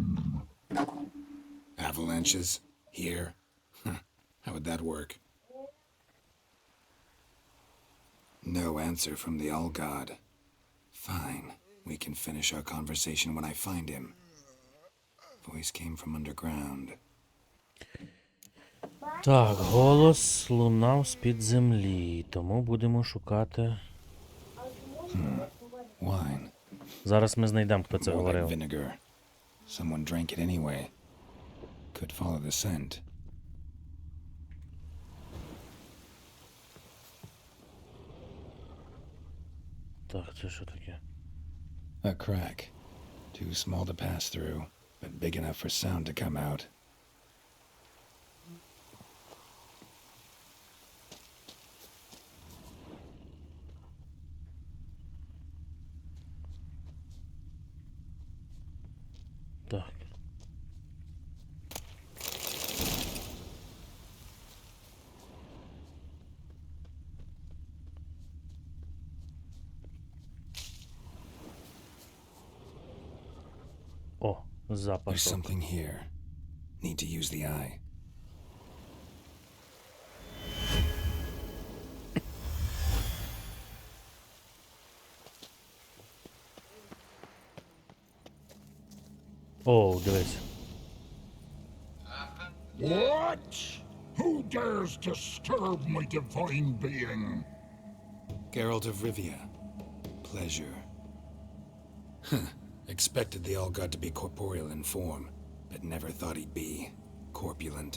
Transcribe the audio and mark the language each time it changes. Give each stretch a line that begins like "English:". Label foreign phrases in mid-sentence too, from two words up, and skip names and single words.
English: Avalanches? Here? How would that work? No answer from the All-God. Fine. We can finish our conversation when I find him. Voice came from underground.
Ukrainian: Так, голос лунав з-під землі, тому будемо шукати...
English: Wine.
Ukrainian: Зараз ми знайдемо, хто це
English: More like
Ukrainian: говорив.
English: vinegar. Someone drank it anyway. Could follow the scent.
Ukrainian: Так, це що таке?
English: A crack. Too small to pass through, but big enough for sound to come out.
Ukrainian: Так. О,
English: There's
Ukrainian: запашок.
English: something here. Need to use the eye.
Ukrainian: О, дивись.
English: What? Who dares disturb my divine being? Geralt of Rivia. Pleasure. Expected the All-God to be corporeal in form, but never thought he'd be corpulent.